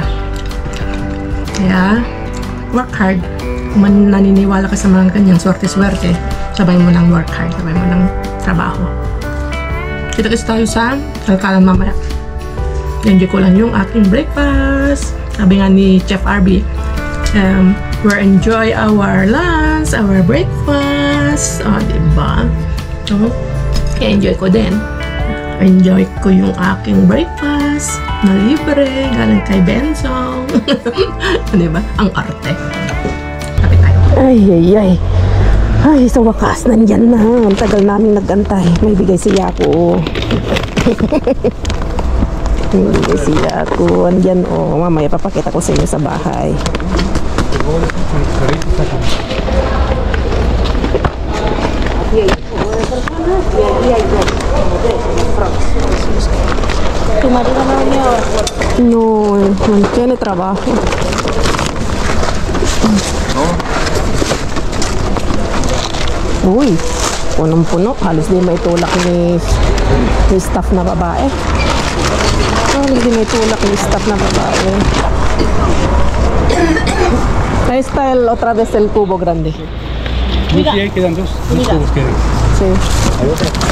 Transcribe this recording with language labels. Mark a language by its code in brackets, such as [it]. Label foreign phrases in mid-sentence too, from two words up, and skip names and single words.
[en] Kaya, work hard. [tl] Kung naniniwala ka sa mga kanyang swerte-swerte, sabay mo ng [en] work hard, [tl] sabay mo ng trabaho. Kita-kits tayo sa kalkalan mamaya. enjoy ko lang yung aking breakfast. Sabi nga ni [en] Chef RB, we enjoy our lunch, our breakfast. [tl] Diba? So, enjoy ko din. Enjoy ko yung aking breakfast na libre, galing kay Bensong. Diba? Ang arte. Kape tayo. Ay. Ay, sa wakas, nandyan na. Ang tagal namin nagantay. May bigay siya ako. May bigay siya ako. Andyan, mamaya papakita ko sa inyo sa bahay. [es] ¿Tu marido no venía ahora? No tiene trabajo. [tl] Uy, punong-puno. Halos di may tulak ni staff na babae. Halos di may tulak ni staff na babae. [es] Está otra vez el cubo grande. Sí, ahí quedan dos cubos quedan. Sí. Hay otra.